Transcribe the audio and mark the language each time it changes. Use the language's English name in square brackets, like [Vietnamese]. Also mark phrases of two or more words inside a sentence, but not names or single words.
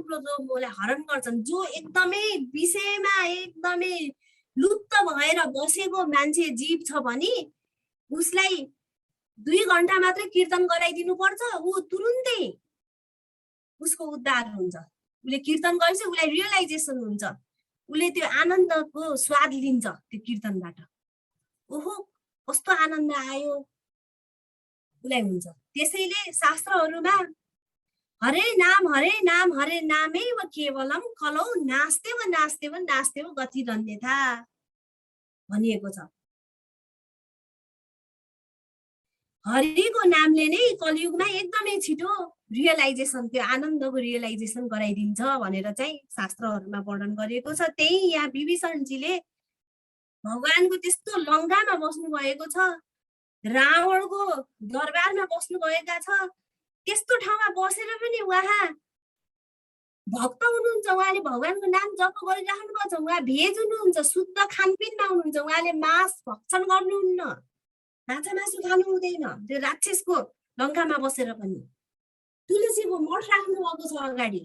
[Nepali] क्रोध, लोभ, मोहलाई हरण गर्छन्, जो एकदमै विषयमा एकदमै लुप्त भएर बसेको मान्छे जीव छ भने उसलाई 2 घण्टा मात्र कीर्तन गराइदिनु पर्छ, ऊ तुरुन्तै उसको उद्धार हुन्छ। उसले कीर्तन गरेपछि उसलाई रियलाइजेसन हुन्छ, उसले त्यो आनन्दको स्वाद लिन्छ त्यो कीर्तनबाट। ओहो, कस्तो आनन्द आयो उसलाई हुन्छ। त्यसैले शास्त्रहरूमा [Sanskrit] हरे नाम हरेनामेव केवलम कलौ नास्तेव नास्तेव नास्तेव गतिरन्यथा [Nepali] भनिएको छ। हरिको नामले नै कलियुगमा एकदमै छिटो रियलाइजेसन, त्यो आनन्दको रियलाइजेसन गराइदिन्छ भनेर चाहिँ शास्त्रहरूमा वर्णन गरिएको छ। त्यही यहाँ विभीषणजीले भगवानको त्यस्तो लङ्कामा बस्नु भएको छ, रावणको दरबारमा बस्नु भएका छ, त्यस्तो ठाउँमा बसेर पनि उहाँ भक्त हुनुहुन्छ, उहाँले भगवानको नाम जप गरिराख्नु भएको छ, उहाँ भेज हुनुहुन्छ, शुद्ध खानपिनमा हुनुहुन्छ, उहाँले मांस भक्षण गर्नुहुन्न, माछा मासु खानु हुँदैन, त्यो राक्षसको लङ्कामा बसेर पनि तुलसीको मठ राख्नु भएको छ अगाडि।